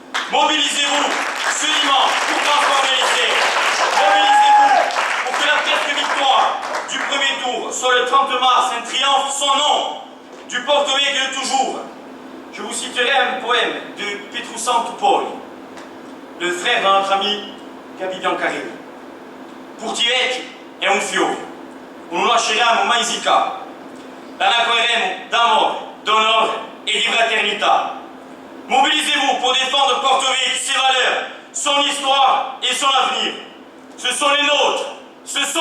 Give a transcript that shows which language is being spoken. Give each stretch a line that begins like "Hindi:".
French: Mobilisez-vous ce dimanche pour transformer l'essai. Mobilisez-vous pour que la presque victoire du premier tour soit le 30 mars un triomphe sans nom du Porto Vecchio de toujours. Je vous citerai un poème de Petruccio Tupoi, le frère de notre ami Gabi Biancarelli.
Italian: Porto Vecchio è un fiore, non lasceremo mai zicca. La raccoglieremo d'amore,
French: d'honneur et de
Italian: fraternità.
French: Mobilisez-vous pour défendre Porto Vecchio, ses valeurs, son histoire et son avenir. Ce sont les nôtres, ce